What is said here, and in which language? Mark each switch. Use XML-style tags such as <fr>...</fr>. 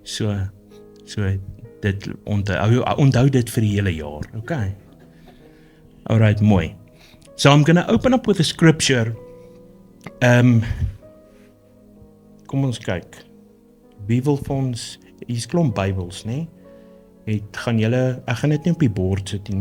<af>So dit onthou dit vir die hele jaar.</af> <en>Okay. All right, mooi. So I'm going to open up with a scripture.</en> <af>Kom ons kyk. Wie wil vir ons hier's klomp Bybels, né? Ek gaan dit nie op die bord sit nie.</af>